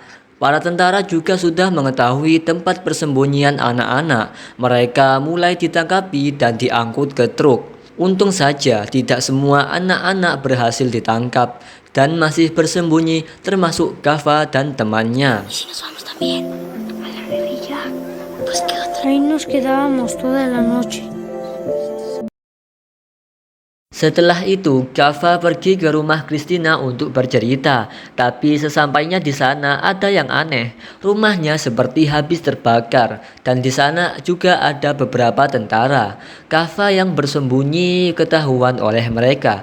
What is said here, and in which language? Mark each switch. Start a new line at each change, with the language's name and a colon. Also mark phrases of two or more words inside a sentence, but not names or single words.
Indonesian: Para tentara juga sudah mengetahui tempat persembunyian anak-anak. Mereka mulai ditangkapi dan diangkut ke truk. Untung saja tidak semua anak-anak berhasil ditangkap dan masih bersembunyi, termasuk Kaffa dan temannya.
Spanish: Ahí nos quedábamos toda la noche.
Indonesian: Setelah itu, Kaffa pergi ke rumah Christina untuk bercerita. Tapi sesampainya di sana ada yang aneh. Rumahnya seperti habis terbakar dan di sana juga ada beberapa tentara. Kaffa yang bersembunyi ketahuan oleh mereka.